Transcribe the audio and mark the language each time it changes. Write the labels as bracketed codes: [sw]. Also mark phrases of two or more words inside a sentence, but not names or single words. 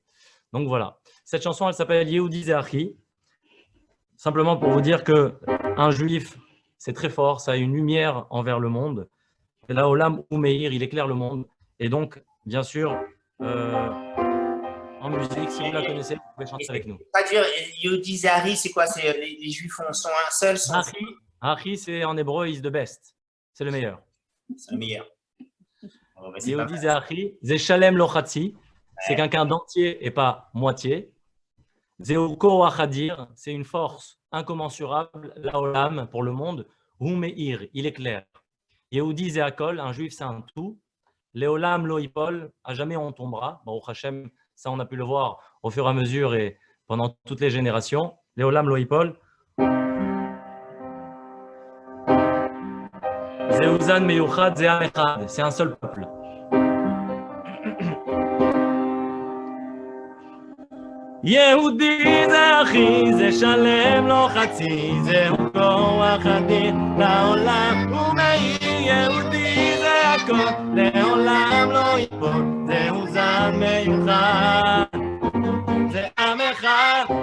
[fr] Donc voilà, cette chanson, elle s'appelle Yehudi Zehachi. Simplement pour vous dire qu'un juif, c'est très fort, ça a une lumière envers le monde. Et là, [he] עולם ומאיר, [fr] il éclaire le monde. Et donc, bien sûr, en musique, si vous la connaissez, vous pouvez chanter avec nous. Pas dur, Yehudi Zehachi, c'est quoi? Les juifs sont un seul? Hachi, c'est en hébreu, [en] is the best. [fr] C'est le meilleur. C'est le meilleur. [he] יהודי זה אחי, זה שלם לא חצי, [fr] c'est quelqu'un d'entier et pas moitié. [he] זהו כוח אדיר, [fr] c'est une force incommensurable, Laolam, pour le monde. Umeir, il éclaire. [he] יהודי זה הכל, [fr] un juif, c'est un tout. [he] לעולם לא ייפול, [fr] à jamais on tombera. [he] ברוך השם, [fr] ça on a pu le voir au fur et à mesure et pendant toutes les générations. [he] לעולם לא ייפול. זהו זן מיוחד זה עם אחד, [fr] c'est un seul peuple. [he] יהודי זה אחי, זה שלם לא חצי, זהו כוח אדיר לעולם ומאיר. יהודי זה הכל, לעולם לא ייפול, זהו זן מיוחד, זה עם אחד.